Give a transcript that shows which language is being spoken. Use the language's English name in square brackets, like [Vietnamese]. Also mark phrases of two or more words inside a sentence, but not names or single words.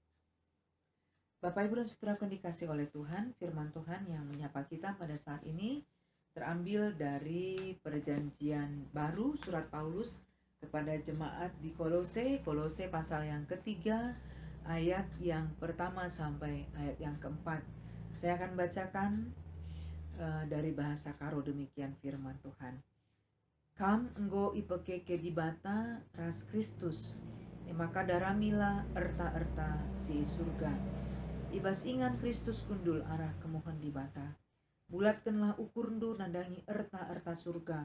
[Indonesian] Bapak, Ibu, dan Saudaraku yang dikasih oleh Tuhan, firman Tuhan yang menyapa kita pada saat ini terambil dari perjanjian baru surat Paulus kepada jemaat di Kolose pasal yang ketiga, ayat yang pertama sampai ayat yang keempat. Saya akan bacakan dari bahasa Karo, demikian firman Tuhan. [Batak Karo] Kam enggo ipekeke di bata ras Kristus, maka daramila erta-erta si surga. Ibas ingan Kristus kundul arah kemohon di bata. Bulatkanlah ukur-ndu nandangi erta-erta surga.